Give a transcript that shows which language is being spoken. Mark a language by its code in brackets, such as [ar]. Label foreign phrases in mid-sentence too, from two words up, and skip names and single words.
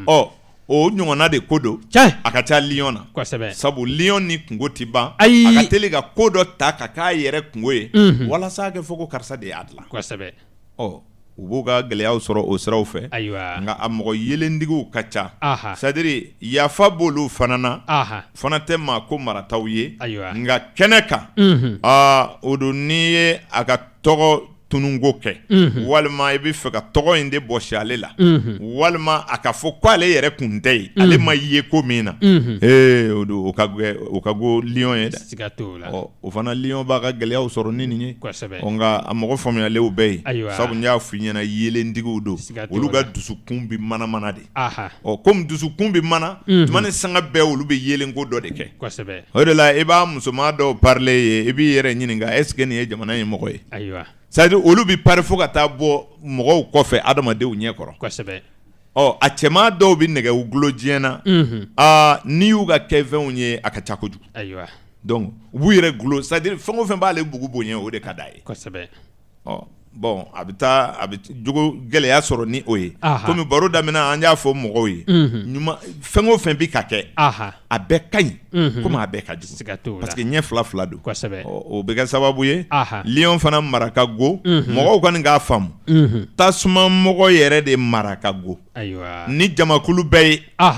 [bm] o ɲɔgɔnna de ko don a ka ca lion na kosɛbɛ sabu lion ni kungo tɛ ban a ka teli ka ko dɔ ta ka k'a yɛrɛ kungo ye walasa a kɛ fɔ ko karisa de y'a dilan kosɛbɛ u b'u ka gɛlɛyaw sɔrɔ o siraw fɛ nka a mɔgɔ yelendigiw ka ca [fr] c'est à dire [bm] yafa b'olu fana na fana tɛ maa ko marataw ye nka kɛnɛ kan o don n'i ye a ka tɔgɔ tununko kɛ walima i bɛ fɛ ka tɔgɔ in de bɔsi ale la walima a ka fɔ ko ale yɛrɛ kun tɛ ye ale ma ye ko min na o don o ka go lion ye dɛ siga t'o la o fana lion b'a ka gɛlɛyaw sɔrɔ ni nin ye kosɛbɛ nka a mɔgɔ faamuyalenw bɛɛ ye sabu n y'a f'i ɲɛna yelendigiw don olu ka dusukun bɛ mana de komi dusukun bɛ mana tuma ni sanga bɛɛ olu bɛ yelenko dɔ de kɛ kosɛbɛ o de la i b'a musoman dɔw parler ye i b'i yɛrɛ ɲininka [fr] est ce que [bm] nin ye jamana in mɔgɔ ye [fr] c'est à dire [bm] olu bɛ pari fo ka taa bɔ mɔgɔw kɔfɛ adamadenw ɲɛkɔrɔ kosɛbɛ a cɛman dɔw bɛ nɛgɛ gulo diɲɛ na n'i y'u ka kɛfɛnw ye a ka ca kojugu donc u b'u yɛrɛ gulo [fr] c'est à dire [bm] fɛn o fɛn b'ale bugu bonya o de ka d'a ye kosɛbɛ bon a bɛ jogo gɛlɛya sɔrɔ ni o ye komi baro daminɛ an y'a fɔ mɔgɔw ye fɛn o fɛn bɛ ka kɛ a bɛɛ ka ɲi komi a bɛɛ ka jugu [fr] parce que [bm] ɲɛ fila don o bɛ kɛ sababu ye lion fana mara ka go mɔgɔw kɔni k'a faamu tasuma mɔgɔ yɛrɛ de mara ka go ni jamakulu bɛɛ ye